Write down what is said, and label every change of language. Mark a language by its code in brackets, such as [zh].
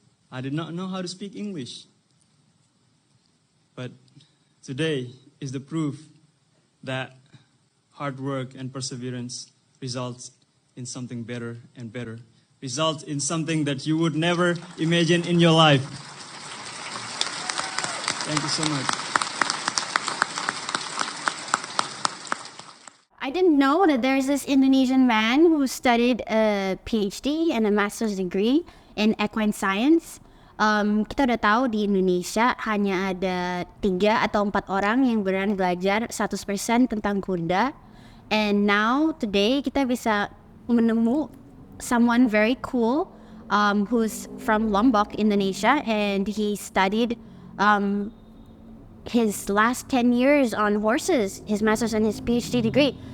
[en] I did not know how to speak English. But today is the proof that hard work and perseverance results in something better and better, results in something that you would never imagine in your life. Thank you so much. I didn't know that there's this Indonesian man who studied a PhD and a master's degree in equine science. [id] Kita udah tahu di Indonesia hanya ada 3 atau 4 orang yang berani belajar 100% tentang kuda. [en] And now, today, [id] kita bisa menemu [en] someone very cool who's from Lombok, Indonesia, and he studied his last 10 years on horses, his master's and his PhD degree.